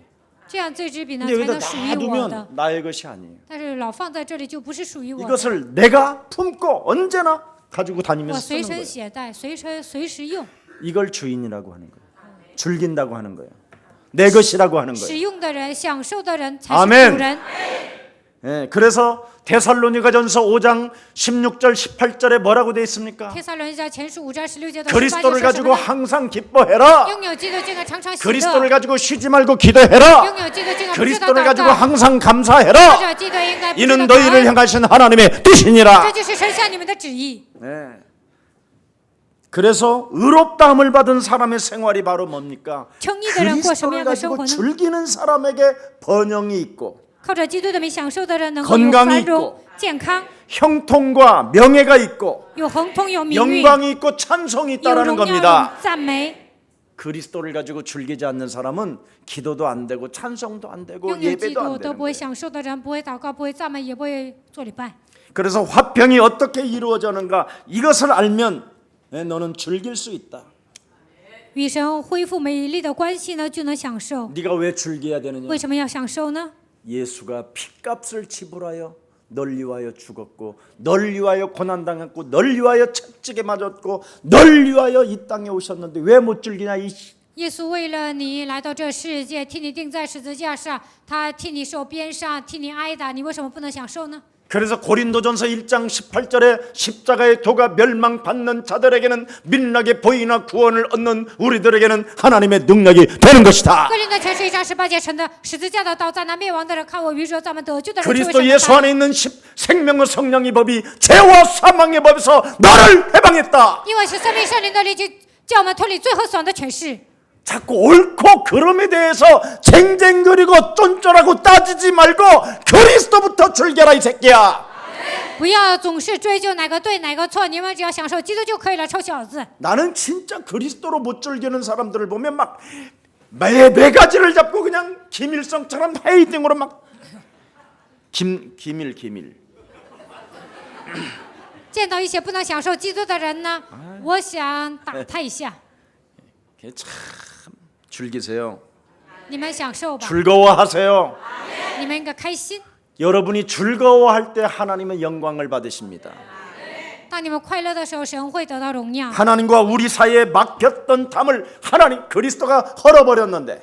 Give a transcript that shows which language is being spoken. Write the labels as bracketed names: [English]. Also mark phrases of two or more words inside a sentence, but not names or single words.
[Chinese] 这样这支笔呢 [Korean] 근데 [Chinese] 才 [Korean] 여기다 [Chinese] 能属于我的。 [Korean] 놔두면 나의 것이 아니에요. [Chinese] 但是老放在这里就不是属于我的。 [Korean] 이것을 내가 품고 언제나 가지고 [Chinese] 我 [Korean] 다니면서 [Chinese] 随 [Korean] 쓰는 [Chinese] 身 [Korean] 거예요. [Chinese] 携带，随时用。 [Korean] 이걸 주인이라고 하는 거예요. 즐긴다고 하는 거예요. 내 것이라고 하는 거예요. [Chinese] 使用的人、享受的人才 [Korean] 아멘 [Chinese] 是主人。 [Korean] 그래서 데살로니가전서 5장 16절 18절에 뭐라고 되어 있습니까? [Chinese] 帖撒罗尼迦前书5章16节到18节 [Korean] 그리스도를 [Chinese] 说什 [Korean] 가지고 [Chinese] 么呢？ [Korean] 항상 기뻐해라. [Chinese] 拥有基督竟然常常喜 [Korean] 그리스도를 [Chinese] 乐， [Korean] 가지고 쉬지 말고 기도해라. [Chinese] 拥有基督竟然不知道 [Korean] 그리스도를 [Chinese] 祷 [Korean] 가지고 [Chinese] 告， [Korean] 항상 [Chinese] 靠 [Korean] 감사해라. [Chinese] 着基督应该不知 [Korean] 이는 [Chinese] 道感 [Korean] 너희를 [Chinese] 恩。 [Korean] 향하신 하나님의 뜻이니라. [Chinese] 这就是神向你们的旨意。 [Korean] 그래서 의롭다함을 받은 사람의 생활이 바로 뭡니까? [Chinese] 称义的人过什么 [Korean] 그리스도를 [Chinese] 样的生 [Korean] 가지고 [Chinese] 活呢？ [Korean] 즐기는 사람에게 번영이 있고 [Chinese] 靠着基督的名享受的人能够有 [Korean] 건강이 [Chinese] 繁荣 [Korean] 있고 、 [Chinese] 健康， [Korean] 형통과 명예가 있고 [Chinese] 有亨通，有名誉， [Korean] 영광이 있고 찬송이 [Chinese] 有 [Korean] 있다라는 [Chinese] 荣耀， [Korean] 겁니다. [Chinese] 有赞美。 [Korean] 그리스도를 가지고 즐기지 않는 사람은 기도도 안 되고 찬송도 안 되고 [Chinese] 拥有基 [Korean] 예배도 [Chinese] 督 [Korean] 안 [Chinese] 都 [Korean] 되는 [Chinese] 不会 [Korean] 거예요. [Chinese] 享受的人，不会祷告，不会赞美，也不会做礼拜。 [Korean] 그래서 화평이 어떻게 이루어지는가 이것을 알면 너는 즐길 수 있다. [Chinese] 与神恢复美丽的关系呢，就能享受。 [Korean] 네가 왜 즐겨야 되느냐? [Chinese] 为什么要享受呢？ [Korean] 예수가 피값을 지불하여 널 위하여 죽었고 널 위하여 고난당했고 널 위하여 채찍에 맞았고 널 위하여 이 땅에 오셨는데 왜 못 즐기냐 이 [Chinese] 耶稣为了你来到这世界，替你钉在十字架上，他替你受鞭伤，替你挨打，你为什么不能享受呢？ [Korean] 그래서 고린도전서 1장 18절에 십자가의 도가 멸망받는 자들에게는 민락의 보이나 구원을 얻는 우리들에게는 하나님의 능력이 되는 것이다. [Chinese] 哥林多前书1章18节称的十字架的刀，在那灭亡的人看我愚拙，咱们得救的人却为 [Korean] 그리스도 [Chinese] 神 [Korean] 예수 [Chinese] 的大 [Korean] 안에 있는 생명의 성령의 법이 죄와 사망의 법에서 너를 해방했다. [Chinese] 因为是生命圣灵的力，就叫我们脱离罪和死亡的权势。 [Korean] 자꾸 옳고 그름에 대해서 쟁쟁거리고 쫀쫀하고 따지지 말고 그리스도부터 즐겨라 이 새끼야. [Chinese] 不要总是追究哪个对哪个错，你们只要享受基督就可以了，臭小子！ [Korean] 나는 진짜 그리스도로 못 즐기는 사람들을 보면 막 매가지를 잡고 그냥 김일성처럼 헤이딩으로 막 기밀 [Chinese] 见到一些不能享受基督的人呢，我想打他一下。 [Korean] 참 즐기세요. [Chinese] 你们享受吧， [Korean] 즐거워하세요. [Chinese] 你们应该开心。 [Korean] 여러분이 즐거워할 때 하나님의 영광을 받으십니다. [Chinese] 当你们快乐的时候，神会得到荣耀。 [Korean] 하나님과 우리 사이에 막혔던 담을 하나님 그리스도가 헐어버렸는데